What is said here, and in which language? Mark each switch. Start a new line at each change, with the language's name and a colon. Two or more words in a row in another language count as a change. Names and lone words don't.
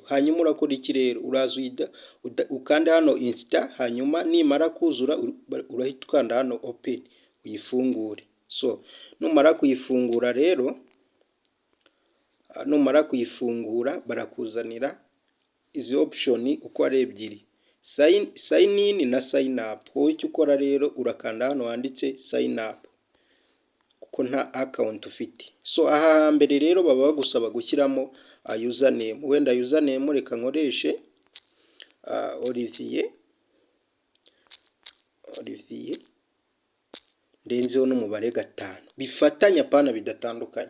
Kinyarwanda: Hanyuma urakora iki rero? Uraza ukanda hano install, hanyuma nimara kuzura urahita ukanda hano open uyifungure. So numara kuyifungura rero, barakuzanira izi option uko ari ebyiri,
English: sign in na sign up.
Kinyarwanda: Wowe icyo ukora rero urakanda hano handitse
English: sign up.
Kinyarwanda: kuko nta account ufite. So aha hambere rero baba bagusaba gushyiramo username. Wenda username reka nkoreshe Olivier ndenzeho n'umubare 5 bifatanya pana bidatandukanye.